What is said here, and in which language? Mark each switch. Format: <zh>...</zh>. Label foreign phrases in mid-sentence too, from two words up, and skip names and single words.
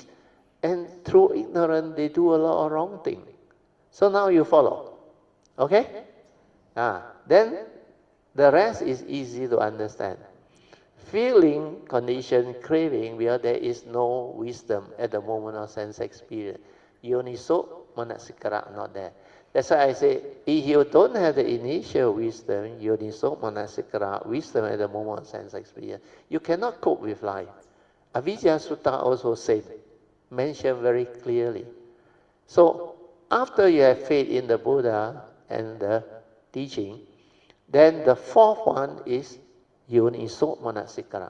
<en>And through ignorance, they do a lot of wrong things. So now you follow. Okay? Then the rest is easy to understand. Feeling, condition, craving, where there is no wisdom at the moment of sense experience.</en> <pi>Yoniso, manasikara,</pi> <en>not there. That's why I say, if you don't have the initial wisdom,</en> <pi>yoniso, manasikara,</pi> <en>wisdom at the moment of sense experience, you cannot cope with life. Avijja Sutta also said, mentioned very clearly. So, after you have faith in the Buddha and the teaching, then the fourth one is</en> <pi>Yoniso manasikara.</pi>